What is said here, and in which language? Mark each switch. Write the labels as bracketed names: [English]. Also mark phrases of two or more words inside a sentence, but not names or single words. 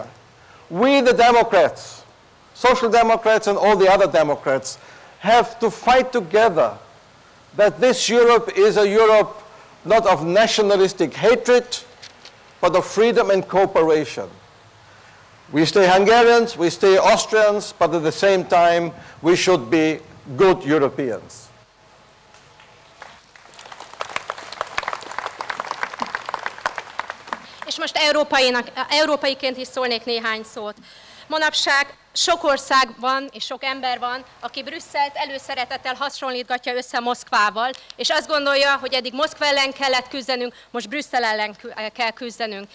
[English] We, the Democrats, Social Democrats and all the other Democrats, have to fight together that this Europe is a Europe not of nationalistic hatred, but of freedom and cooperation. We stay Hungarians, we stay Austrians, but at the same time, we should be good Europeans. [Hungarian] És most európaiként is szólnék néhány szót. Manapság sok ország van, és sok ember van, aki Brüsszelt előszeretettel hasonlítgatja össze Moszkvával, és azt gondolja, hogy eddig Moszkva ellen kellett küzdenünk, most Brüsszel ellen kell küzdenünk.